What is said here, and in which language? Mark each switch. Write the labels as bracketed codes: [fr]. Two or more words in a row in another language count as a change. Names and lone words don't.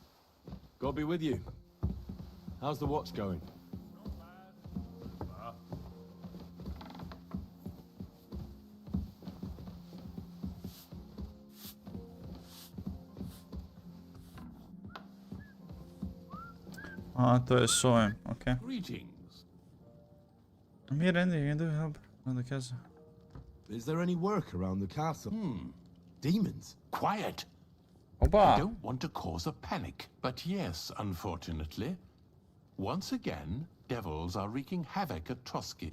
[en] God be with you. How's the watch going? [hr] A, to je s ovim, okej. [en] Greetings. I'm here, Andy, you can do help on the castle. Is there any work around the castle? Demons? Quiet. Opa! I don't want to cause a panic, but yes, unfortunately. Once again, devils are wreaking havoc at Trotsky.